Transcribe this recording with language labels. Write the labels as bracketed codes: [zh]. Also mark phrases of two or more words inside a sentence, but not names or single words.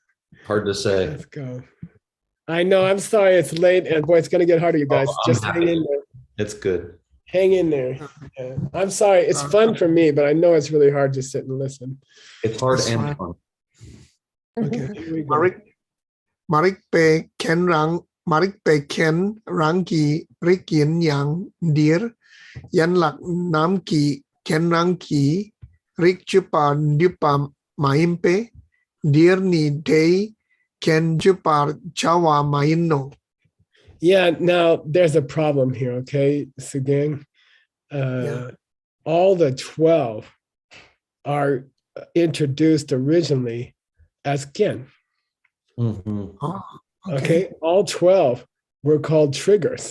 [en] Hard to say. Let's go. I know, I'm sorry it's late, and boy, it's going to get harder, you guys. I'm Just hang happy. in there. It's good. Hang in there. Yeah. I'm sorry. It's fun for me, but I know it's really hard to sit and listen. It's hard That's and fine. fun. Okay. Here we go. Marik pe ken rangi rikin yang dir yan lak nam ki ken rangi rik chupa dupa maimpe dir ni day ken chupa chawa maino. Yeah, now there's a problem here, okay, Sugeng. Yeah. All the 12 are introduced originally as kin. Mhm. Oh, Okay, all 12 were called triggers.